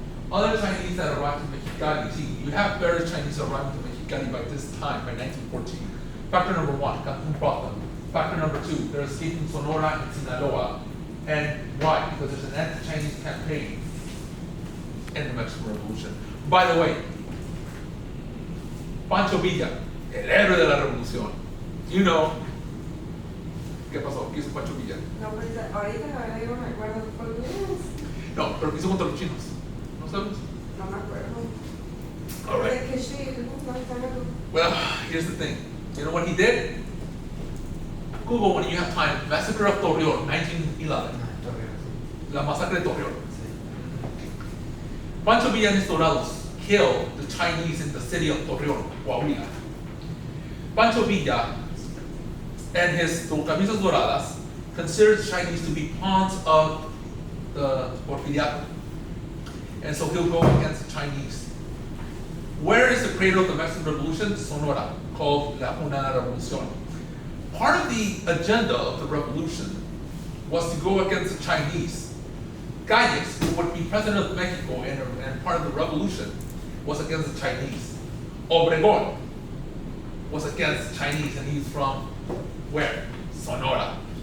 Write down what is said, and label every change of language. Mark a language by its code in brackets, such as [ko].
[en] Other Chinese that arrived to Mexicali, see, you have various Chinese arriving to Mexicali by this time, by 1914. Factor number 1, Cantú brought them. Factor number 2, they're escaping Sonora and Sinaloa. And why? Because there's an anti-Chinese campaign in the Mexican Revolution. By the way, [es] Pancho Villa, el héroe de la revolución. [en] You know, [es] ¿qué pasó? ¿Qué hizo Pancho Villa? No, pues ahorita la verdad yo no me acuerdo por qué es. No, pero ¿qué hizo contra los chinos? ¿No sabes? No me acuerdo. [en] All right. [es] ¿Qué shit? No me acuerdo. [en] Well, here's the thing. You know what he did? Google when you have time. Massacre of Torreón, 1911. [es] La masacre de Torreón. [en] Pancho Villa and his Dorados killed the Chinese in the city of Torreón, Coahuila. Pancho Villa and his [es] camisas doradas [en] considered the Chinese to be pawns of the Porfiriato. And so he'll go against the Chinese. Where is the cradle of the Mexican Revolution? Sonora, called [es] La Una Revolución. [en] Part of the agenda of the revolution was to go against the Chinese. Calles, who would be president of Mexico and part of the revolution, was against the Chinese. Obregón was against the Chinese, and he's from where? Sonora.